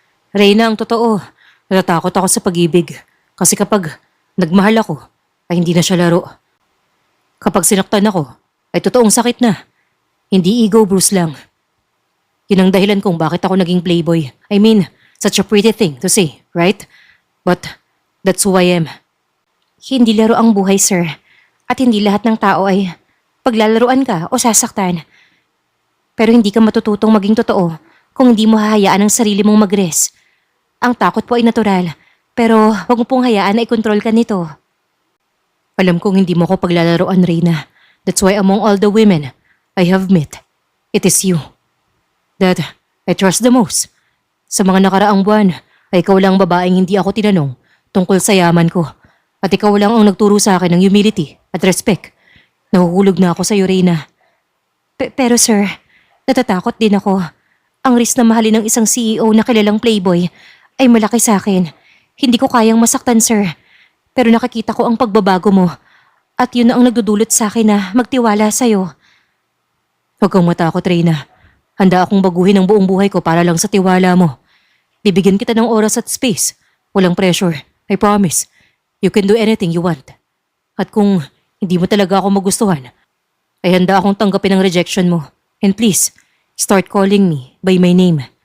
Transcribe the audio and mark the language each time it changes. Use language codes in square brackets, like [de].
[tl] Reyna, ang totoo, natatakot ako sa pag-ibig. Kasi kapag nagmahal ako, ay hindi na siya laro. Kapag sinaktan ako, ay totoong sakit na. Hindi ego bruise lang. Yun ang dahilan kung bakit ako naging playboy. [en] I mean, such a pretty thing to say, right? But that's who I am. [tl] Hindi laro ang buhay, sir. At hindi lahat ng tao ay paglalaruan ka o sasaktan. Pero hindi ka matututong maging totoo kung hindi mo hahayaan ang sarili mong mag-rest. Ang takot po ay natural, pero huwag mo pong hayaan na i-control ka nito. Alam kong hindi mo ko paglalaroan, Reyna. [en] That's why among all the women I have met, it is you that I trust the most. [tl] Sa mga nakaraang buwan, ay ikaw lang ang babaeng hindi ako tinanong tungkol sa yaman ko. At ikaw lang ang nagturo sa akin ng humility at respect. Nahuhulog na ako sa iyo, Reyna. Pero sir, natatakot din ako. Ang risk na mahalin ng isang CEO na kilalang playboy ay malaki sa akin. Hindi ko kayang masaktan, sir. Pero nakikita ko ang pagbabago mo. At yun ang nagdudulot sa akin na magtiwala sa'yo. Huwag kang matakot, Reyna. Handa akong baguhin ang buong buhay ko para lang sa tiwala mo. Bibigyan kita ng oras at space. Walang pressure. [en] I promise. You can do anything you want. [tl] At kung hindi mo talaga ako magustuhan, ay handa akong tanggapin ang rejection mo. [en] And please, start calling me by my name.